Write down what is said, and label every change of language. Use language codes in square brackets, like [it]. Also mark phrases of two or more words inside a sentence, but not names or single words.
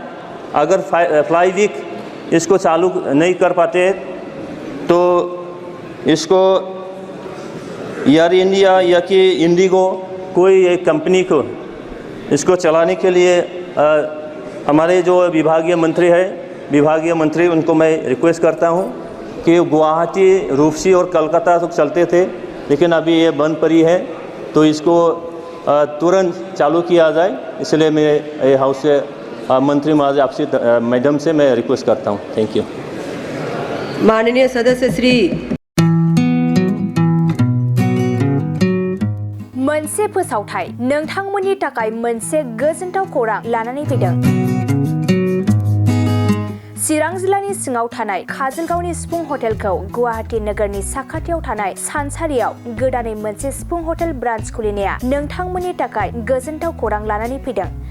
[hi] अगर फ्लाई वीक इसको चालू नहीं कर पाते तो इसको एयर इंडिया या कि इंडिगो कोई एक कंपनी को इसको चलाने के लिए हमारे जो विभागीय मंत्री उनको मैं रिक्वेस्ट करता हूं कि गुवाहाटी, रूपसी और कलकत्ता तक चलते थे, लेकिन अभी ये बंद पड़ी है, तो इसको तुरंत चालू किया जाए। इसलिए मैं हाउस से मंत्री महोदय आपसे मैडम से मैं रिक्वेस्ट करता हूं। [en] thank you. [hi] माननीय सदस्य श्री [brx] मोनसे फोसावथाय नोंथांमोननि थाखाय मोनसे गोजोनथाव खौरां लानानै फैदों। चिरां जिल्लानि सिङाव थानाय काजलगावनि सिफुं हटेलखौ गुवाहाटी नोगोरनि साखाथियाव थानाय सानसारियाव गोदानै मोनसे सिफुं हटेल ब्रान्च खुलिनाया नोंथांमोननि थाखाय गोजोनथाव खौरां लानानै फैदों।